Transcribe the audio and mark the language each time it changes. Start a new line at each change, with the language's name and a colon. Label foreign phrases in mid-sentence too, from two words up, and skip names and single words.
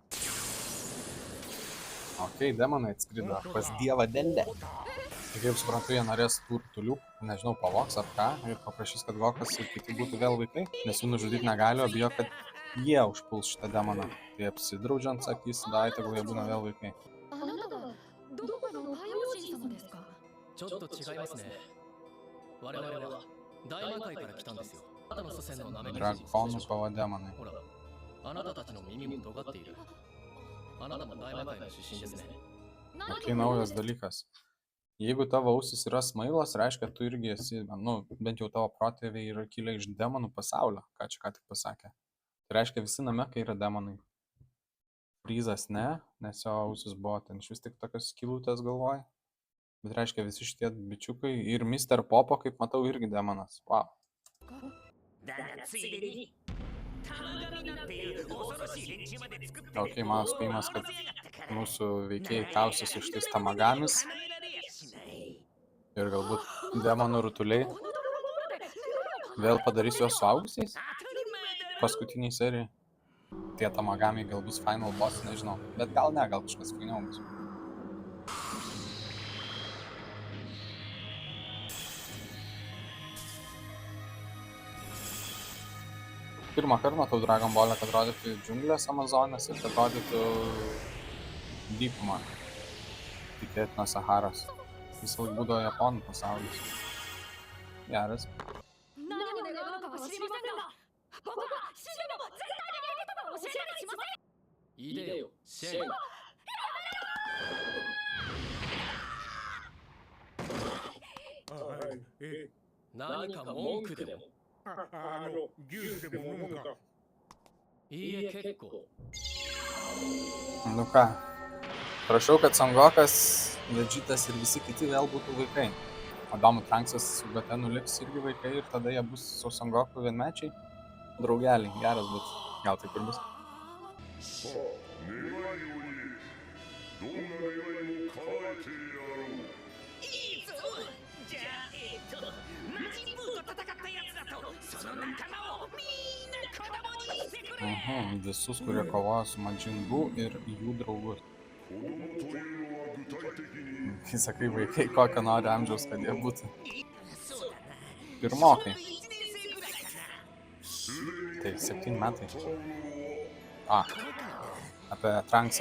Lithuanian: Ok, demonai atskrido pas dievą Dendę. Ir kaip suprantu, jie norės tų rutulių, nežinau, pavogs ar ką, ir paprašys, kad Gokas ir kiti būtų vėl vaikai, nes jų nužudyti negali, o bijo, kad jie užpuls šitą demoną. Tai apsidraudžiant sakys, dai, tegul jie būna vėl vaikai.
Japanese: あなたはどこかの太陽神様ですか？ちょっと違いますね。我々は大魔界から来たんですよ。あなたの祖先のナメクジ
Lithuanian: Dragonų kova demonai.
Japanese: ほら、あなたたちの耳も尖っている。あなたも大魔界の出身ですね。
Lithuanian: Ok, naujas dalykas. Jeigu tavo ausis yra smailos, reiškia, tu irgi esi, nu, bent jau tavo protėviai yra kilę iš demonų pasaulio, ką čia ką tik pasakė. Tai reiškia, visi namekai yra demonai. Frizas ne, nes jo ausis buvo ten iš vis tik tokios skylutės galvoj. Bet reiškia, visi šitie bičiukai ir Mr. Popo, kaip matau, irgi demonas. Wow.
Japanese: だがついでに玉神なんていう恐ろしい連中まで作って
Lithuanian: Ok, mano spėjimas, kad mūsų veikėjai kausis iš tais tamagamis ir galbūt demonų rutuliai vėl padarys juos suaugusiais paskutiniai serijai. Tie tamagamiai gal bus
English: final boss,
Lithuanian: nežinau. Bet gal ne, gal kažkas fainiau bus. Pirmą kartą matau Dragon Ball'ą, kad rodytų džiunglės Amazonės ir kad rodytų dykumą. Tikėtina Saharos. Visą laiką būdavo Japonų pasaulis. Geras.
Japanese: 何を願うのかは知りませんが、僕は死んでも絶対にベゲタと教えなりしません。いでよ、シェン。何か文句でも。牛でも飲むか。いいえ、結構。
Lithuanian: Nu ką, prašau, kad Son Gokas, Vegetas ir visi kiti vėl būtų vaikai. Adamu Tranksas su Gatenu liks irgi vaikai ir tada jie bus su Son Goku vienmečiai. Draugeliai, geras, bet gal taip ir bus.
Japanese: さあ、願いを言え。どんな願いも叶えいいぞ。じゃあ魔人ブーと戦ったやつだとその仲間をみんな子供にしてくれ。
Lithuanian: Visus, kurie kovoja su Majin Buu ir jų draugus. Kai sakai vaikai, kokio nori amžiaus, kad jie būtų. Pirmokai. Tai 7 metai. Apie Trunksą.